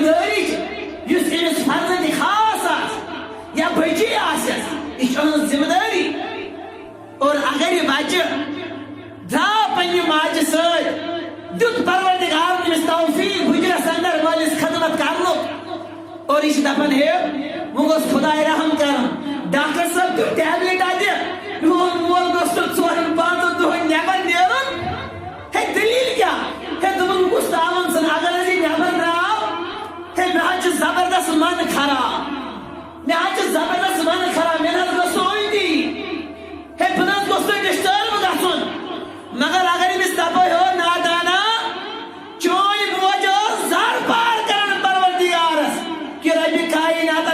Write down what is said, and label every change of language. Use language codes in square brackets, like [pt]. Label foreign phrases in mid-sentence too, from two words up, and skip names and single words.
[ks] دٲری چھِ یُس أمِس فرزند خاص آسہِ یا بچی آسٮ۪س یہِ چھِ أہٕنٛز ذمہٕ دٲری اور اگر یہ بچہ درٛاو پننہِ ماجہِ سۭتۍ دیُت پروردگارن أمِس توفیق بٕجرس اندر مٲلِس خدمت کرنُک اور یہ چھِ دپان ہے وۄنۍ گوٚژھ خۄداے رحم کرُن ڈاکٹر صٲب دیُت ٹیبلِٹ اتہِ میون مول گوٚژھ نہٕ 4-5 دۄہن نیبر نیرُن ہے دلیل کیا ہے دوٚپُن بہٕ کُس تاون ژھٕن اگر حظ یہِ نیبر درٛاو ہے مےٚ حظ چھُ زبردست من خراب مےٚ حظ چھُ زبردست من خراب مےٚ نہ حظ گوٚژھ نہٕ اویتی ہے بہٕ نہ حظ گوٚژھ نہٕ ڈسٹرب گژھُن مگر اگر أمِس دپو ہو نادانا چون موج ٲس زر پار کران پروردگارس کہ ربِ کائنات